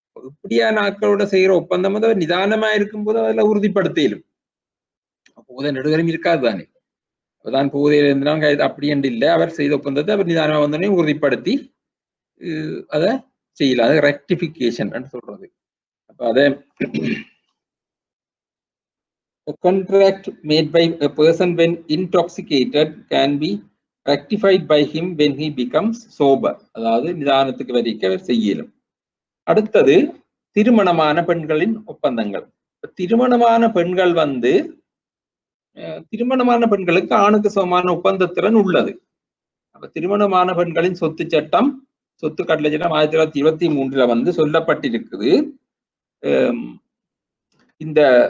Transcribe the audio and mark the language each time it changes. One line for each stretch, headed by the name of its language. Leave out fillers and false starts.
Tamil: இப்படியான ஆக்களோட செய்யற ஒப்பந்தம் அவர் நிதானமா இருக்கும்போது அதில் உறுதிப்படுத்திலும் போதை நெடுகரும் இருக்காது தானே. அப்பதான் போதையில இருந்தாலும் அப்படி என்று இல்லை, அவர் செய்த ஒப்பந்தத்தை அவர் நிதானமா வந்தோடனே உறுதிப்படுத்தி அதை செய்யலாம். அது ரெக்டிஃபிகேஷன் சொல்றது. அப்ப அதை
English: a contract made by a person when intoxicated can be rectified by him when he becomes sober.
Tamil: அதாவது நிதானத்துக்கு வரைக்கும் அவர் செய்யலும். அடுத்தது திருமணமான பெண்களின் ஒப்பந்தங்கள். திருமணமான பெண்கள் திருமணமான பெண்களுக்கு ஆணுக்கு சமமான ஒப்பந்தத்திறன் உள்ளது. அப்ப திருமணமான பெண்களின் சொத்து சட்டம், சொத்து கட்டளை சட்டம் 1923 சொல்லப்பட்டிருக்குது. இந்த